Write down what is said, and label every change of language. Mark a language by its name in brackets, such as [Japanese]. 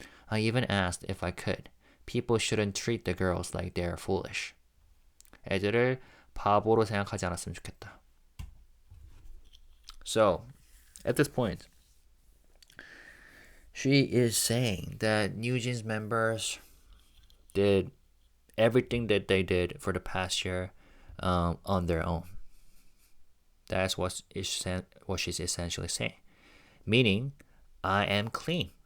[English] I even asked if I could. People shouldn't treat the girls like they're foolish. [Korean] 애들을 바보로 생각하지 않았으면 좋겠다. [English] So, at this point, she is saying that NewJeans members did everything that they did for the past year on their own. That's what she's essentially saying. Meaning, I am clean.